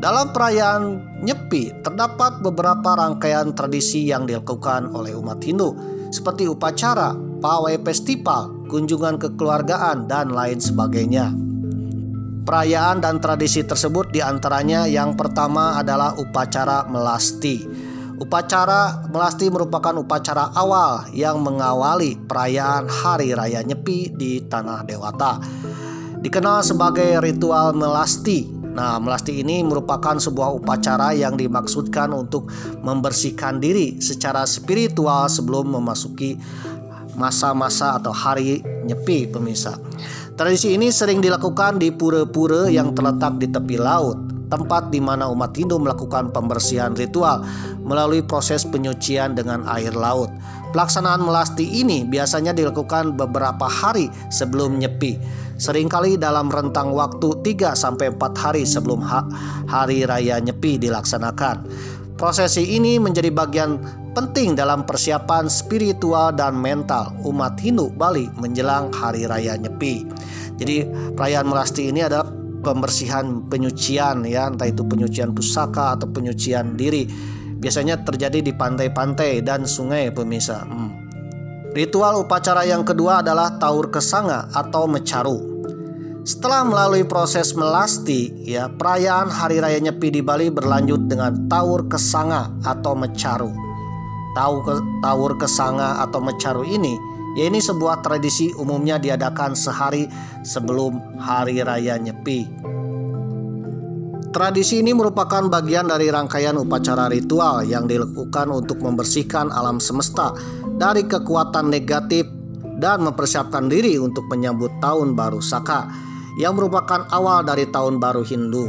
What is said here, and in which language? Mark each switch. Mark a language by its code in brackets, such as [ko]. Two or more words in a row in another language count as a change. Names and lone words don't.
[id] Dalam perayaan Nyepi terdapat beberapa rangkaian tradisi yang dilakukan oleh umat Hindu, seperti upacara, pawai festival, kunjungan kekeluargaan, dan lain sebagainya. Perayaan dan tradisi tersebut diantaranya yang pertama adalah upacara melasti. Upacara melasti merupakan upacara awal yang mengawali perayaan Hari Raya Nyepi di Tanah Dewata. dikenal sebagai ritual melasti. Nah, melasti ini merupakan sebuah upacara yang dimaksudkan untuk membersihkan diri secara spiritual sebelum memasuki masa-masa atau hari nyepi, pemirsa. Tradisi ini sering dilakukan di pura-pura yang terletak di tepi laut, tempat di mana umat Hindu melakukan pembersihan ritual melalui proses penyucian dengan air laut. Pelaksanaan melasti ini biasanya dilakukan beberapa hari sebelum nyepi, seringkali dalam rentang waktu 3-4 hari sebelum hari raya nyepi dilaksanakan. Prosesi ini menjadi bagian penting dalam persiapan spiritual dan mental umat Hindu Bali menjelang hari raya nyepi. Jadi perayaan melasti ini adalah pembersihan, penyucian ya, entah itu penyucian pusaka atau penyucian diri. Biasanya terjadi di pantai-pantai dan sungai, pemirsa. Ritual upacara yang kedua adalah taur kesanga atau mecaru. Setelah melalui proses melasti, ya, perayaan hari raya nyepi di Bali berlanjut dengan taur kesanga atau mecaru. Taur kesanga atau mecaru ini, ya, ini sebuah tradisi umumnya diadakan sehari sebelum hari raya nyepi. Tradisi ini merupakan bagian dari rangkaian upacara ritual yang dilakukan untuk membersihkan alam semesta dari kekuatan negatif dan mempersiapkan diri untuk menyambut tahun baru Saka yang merupakan awal dari tahun baru Hindu.